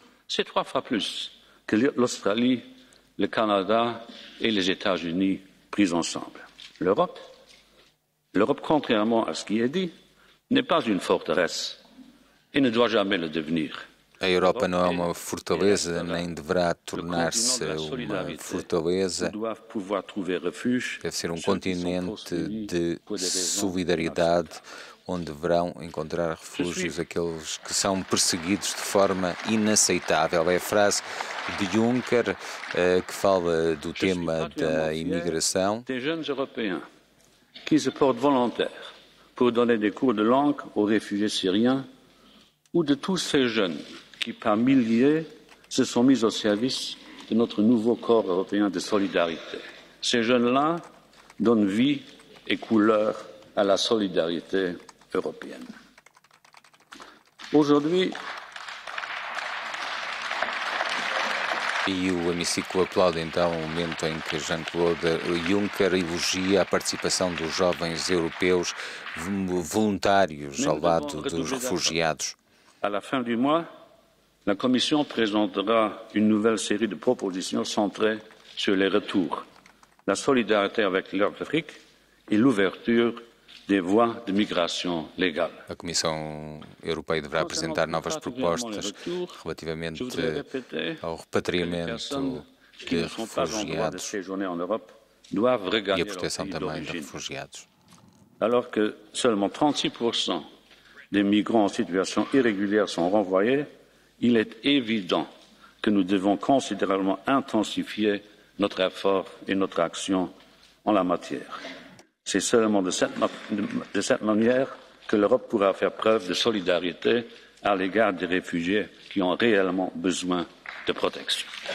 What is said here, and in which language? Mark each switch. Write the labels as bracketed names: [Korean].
[French] C'est 3 fois plus que l'Australie, le Canada et les États-Unis pris ensemble. L'Europe, contrairement à ce qui est dit, n'est pas une forteresse et ne doit jamais le devenir. [Portuguese] A Europa não é uma fortaleza, nem deverá tornar-se uma fortaleza. Deve ser um continente de solidariedade, onde deverão encontrar refúgios aqueles que são perseguidos de forma inaceitável. É a frase de Juncker que fala do tema da imigração. [French] Des jeunes européens qui se portent volontaires pour donner des cours de langue aux réfugiés syriens ou de tous ces jeunes qui, par milliers, se sont mis au service de notre nouveau corps européen de solidarité. Ces jeunes-là donnent vie et couleur à la solidarité européenne. Aujourd'hui, [Portuguese] e o hemiciclo aplaude então o momento em que Jean-Claude Juncker elogia a participação dos jovens europeus voluntários ao lado dos refugiados. [French] À la fin du mois, la Commission présentera une nouvelle série de propositions centrées sur les retours, la solidarité avec l'Afrique et l'ouverture des voies de migration légale. [Portuguese] A Comissão Europeia deverá apresentar novas propostas relativamente ao repatriamento de refugiados e a proteção também de refugiados. [French] Alors que seulement 36% des migrants en situation irrégulière sont renvoyés, il est évident que nous devons considérablement intensifier notre effort et notre action en la matière. C'est seulement de cette manière que l'Europe pourra faire preuve de solidarité à l'égard des réfugiés qui ont réellement besoin de protection.